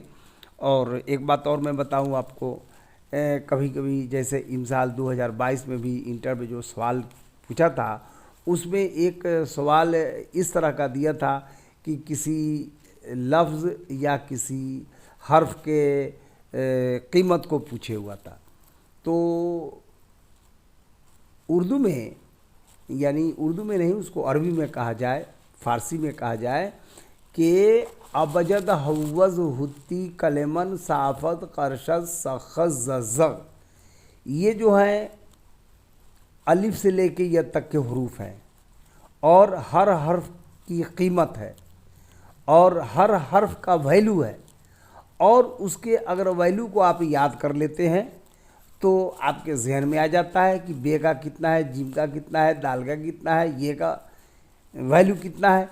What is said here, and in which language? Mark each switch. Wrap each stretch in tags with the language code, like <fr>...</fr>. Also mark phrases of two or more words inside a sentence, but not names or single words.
<ur>اور ایک بات اور میں بتاؤں آپ کو، کبھی کبھی جیسے امسال 2022 میں بھی انٹر میں جو سوال پوچھا تھا، اس میں ایک سوال اس طرح کا دیا تھا کہ کسی لفظ یا کسی حرف کے قیمت کو پوچھے ہوا تھا۔ تو اردو میں، یعنی اردو میں نہیں، اس کو عربی میں کہا جائے، فارسی میں کہا جائے کہ</ur> <ar>ابجد حوض ہتی کلمن صافت قرشد سخز زغ،</ar> <ur>یہ جو ہے الف سے لے کے یا تک کے حروف ہیں، اور ہر حرف کی قیمت ہے، اور ہر حرف کا ویلیو ہے، اور اس کے اگر ویلیو کو آپ یاد کر لیتے ہیں تو آپ کے ذہن میں آ جاتا ہے کہ بے کا کتنا ہے، جیم کا کتنا ہے، دال کا کتنا ہے، یہ کا ویلیو کتنا ہے۔</ur>